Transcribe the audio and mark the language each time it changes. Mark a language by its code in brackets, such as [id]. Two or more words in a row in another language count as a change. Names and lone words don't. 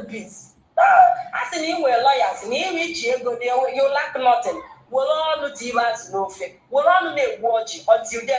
[ig] biz a sị na ị nwere lawyers na iri ichi ego [en] you lack nothing [ig] were ọnụ tibe azụ n'ofe were ọnụ na-egbu ọjị [en] until then